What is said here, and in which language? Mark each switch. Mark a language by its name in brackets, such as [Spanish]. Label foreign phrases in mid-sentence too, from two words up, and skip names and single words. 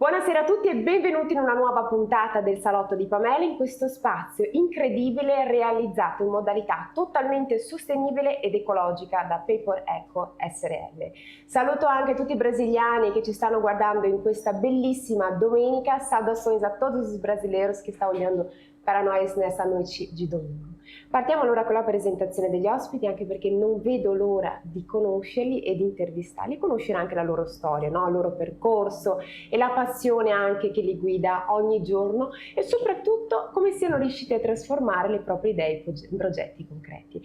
[Italian] Buonasera a tutti e benvenuti in una nuova puntata del Salotto di Pamela, in questo spazio incredibile realizzato in modalità totalmente sostenibile ed ecologica da Paper Eco SRL. Saluto anche tutti i brasiliani che ci stanno guardando in questa bellissima domenica. [Portuguese] Saudações a todos os brasileiros que estão olhando para nós nessa noite de domingo. [Italian] Partiamo allora con la presentazione degli ospiti, anche perché non vedo l'ora di conoscerli e di intervistarli, conoscere anche la loro storia, no? Il loro percorso e la passione anche che li guida ogni giorno e soprattutto come siano riusciti a trasformare le proprie idee in progetti concreti.